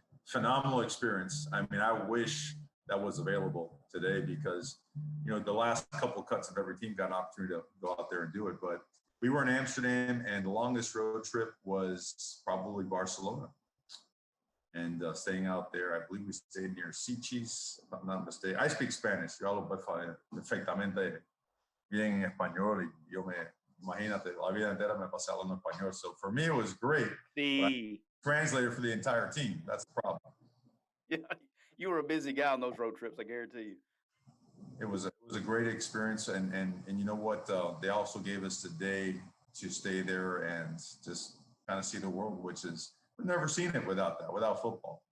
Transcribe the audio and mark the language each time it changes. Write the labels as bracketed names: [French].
[English] Phenomenal experience. I mean, I wish that was available today because the last couple cuts of every team got an opportunity to go out there and do it. But we were in Amsterdam, and the longest road trip was probably Barcelona. And staying out there, I believe we stayed near Sitges, if I'm not mistaken. I speak Spanish. [Spanish] Yo hablo perfectamente bien en español. Y imagínate, la vida entera me pasé hablando español. [English] So for me, it was great. But I translated for the entire team. That's the problem. Yeah, you were a busy guy on those road trips, I guarantee you. It was a great experience. And you know what? They also gave us the day to stay there and just kind of see the world, which is, I've never seen it without football.